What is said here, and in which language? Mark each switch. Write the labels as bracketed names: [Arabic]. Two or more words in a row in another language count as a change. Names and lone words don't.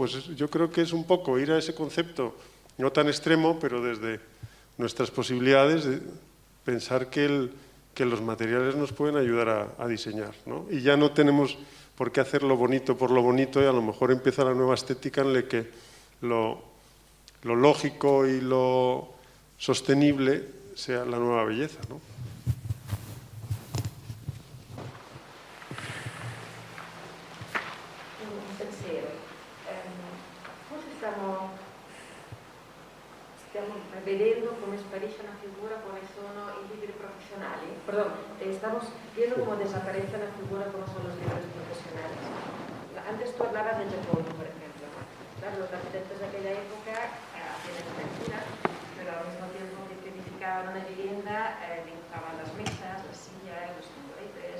[Spanish] Pues yo creo que es un poco ir a ese concepto, no tan extremo, pero desde nuestras posibilidades, de pensar que los materiales nos pueden ayudar a diseñar, ¿no? Y ya no tenemos por qué hacer lo bonito por lo bonito y a lo mejor empieza la nueva estética en la que lo lógico y lo sostenible sea la nueva belleza, ¿no? [Italian] Un pensiero. Forse stiamo vedendo come sparisce una figura, come sono i libri professionali. [Spanish] Estamos viendo cómo desaparece la figura como son los libros profesionales. Antes tú hablabas de Japón, por ejemplo. Claro, los arquitectos de aquella época hacían arquitectura, pero al mismo tiempo que edificaban una vivienda, dibujaban las mesas, las sillas, los tamboretes.